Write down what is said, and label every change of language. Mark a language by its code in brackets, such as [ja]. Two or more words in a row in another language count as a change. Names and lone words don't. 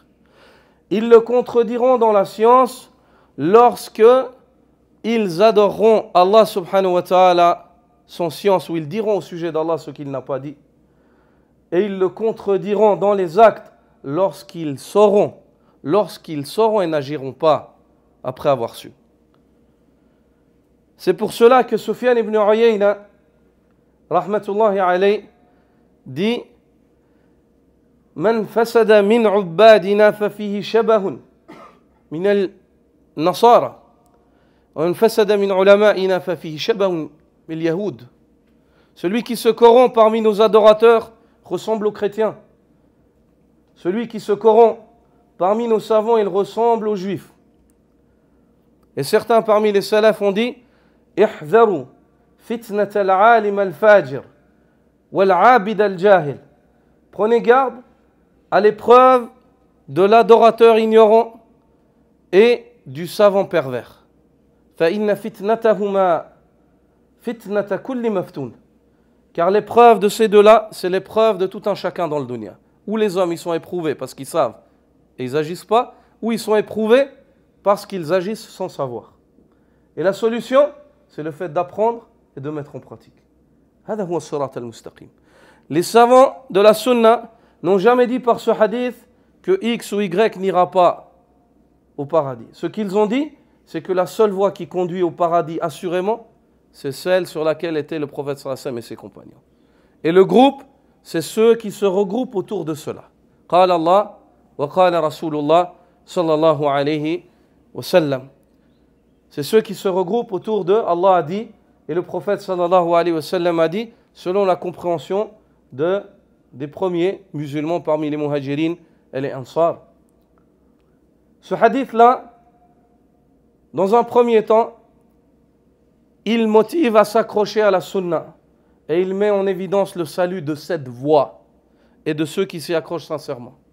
[fr] Ils le contrediront dans la science lorsqu'ils adoreront Allah [ar] سبحانه وتعالى, [fr] son science, où ils diront au sujet d'Allah ce qu'il n'a pas dit. Et ils le contrediront dans les actes lorsqu'ils sauront et n'agiront pas après avoir su. C'est pour cela que Sufyan ibn Uyayna, [ar] رحمة الله عليه, dit من فسد من عبادنا ففيه شبه من النصارى ومن فسد من علمائنا ففيه شبه من اليهود. [fr] Celui qui se corrompt parmi nos adorateurs ressemble aux chrétiens. Celui qui se corrompt parmi nos savants, il ressemble aux juifs. Et certains parmi les salafs ont dit [ar] احذروا فتنة العالم الفاجر والعابد الجاهل. [fr] Prenez garde à l'épreuve de l'adorateur ignorant et du savant pervers. [ar] فإن فتنتهما فتنة كل مفتون. [fr] Car l'épreuve de ces deux-là, c'est l'épreuve de tout un chacun dans le dunya. Où les hommes ils sont éprouvés parce qu'ils savent et ils n'agissent pas, ou ils sont éprouvés parce qu'ils agissent sans savoir. Et la solution, c'est le fait d'apprendre et de mettre en pratique. Les savants de la sunna n'ont jamais dit par ce hadith que X ou Y n'ira pas au paradis. Ce qu'ils ont dit, c'est que la seule voie qui conduit au paradis assurément, c'est celle sur laquelle était le prophète [ar] sallallahu alayhi wa sallam [fr] et ses compagnons. Et le groupe, c'est ceux qui se regroupent autour de cela. [ar] قال الله وقال رسول الله صلى الله عليه وسلم. [fr] C'est ceux qui se regroupent autour de Allah a dit et le prophète [ar] sallallahu alayhi wa sallam [fr] a dit selon la compréhension des premiers musulmans parmi les muhajirin et les ansar. Ce hadith-là, dans un premier temps, il motive à s'accrocher à la sunna et il met en évidence le salut de cette voie et de ceux qui s'y accrochent sincèrement.